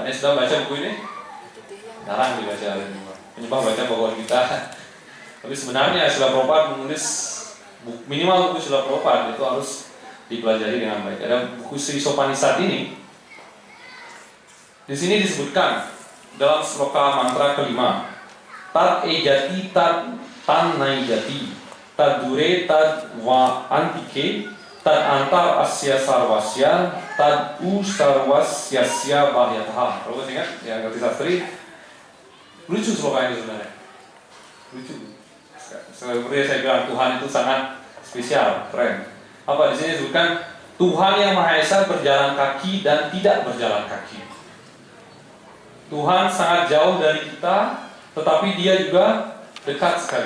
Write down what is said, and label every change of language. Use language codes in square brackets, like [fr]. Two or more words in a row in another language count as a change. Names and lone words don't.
[id] Anda sudah baca buku ini? Jarang dibaca oleh penyebab baca Bhagavad Gita. Tapi sebenarnya Srila Prabhupada menulis minimal buku Srila Prabhupada itu harus dipelajari dengan baik. Ada buku Sri Upanishad ini. Di sini disebutkan dalam sloka mantra kelima, [sa] तत् एजति तत् तन् नैजति, तद् दूरे तद् व अन्तिके, तद् अन्तर् अस्य सर्वस्य, तद् उ सर्वस्यास्य बाह्यतः. [id] Kalau ingat yang ngerti sastri, lucu sloka ini sebenarnya. Lucu. Seperti saya bilang, Tuhan itu sangat spesial, keren. Apa di sini disebutkan Tuhan yang Maha Esa berjalan kaki dan tidak berjalan kaki. Tuhan sangat jauh dari kita, tetapi Dia juga dekat sekali.